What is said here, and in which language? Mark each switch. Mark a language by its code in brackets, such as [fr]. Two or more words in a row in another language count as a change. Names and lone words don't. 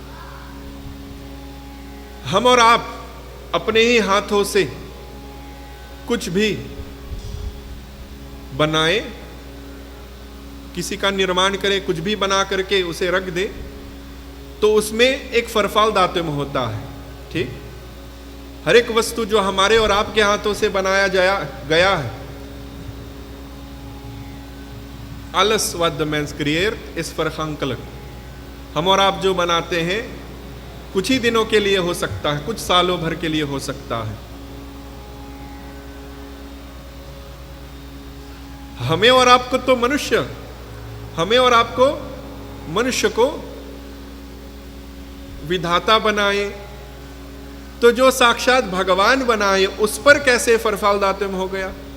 [hi] हम और आप अपने ही हाथों से कुछ भी बनाए, किसी का निर्माण करे, कुछ भी बना करके उसे रख दे, तो उसमें एक [nl] verval datum [hi] होता है। ठीक, हर एक वस्तु जो हमारे और आपके हाथों से बनाया गया है, [nl] alles wat de mens creëert is vergankelijk। [hi] हम और आप जो बनाते हैं कुछ ही दिनों के लिए हो सकता है, कुछ सालों भर के लिए हो सकता है। हमें और आपको तो मनुष्य, हमें और आपको मनुष्य को विधाता बनाए, तो जो साक्षात भगवान बनाए उस पर कैसे [nl] verval datum [hi] हो गया?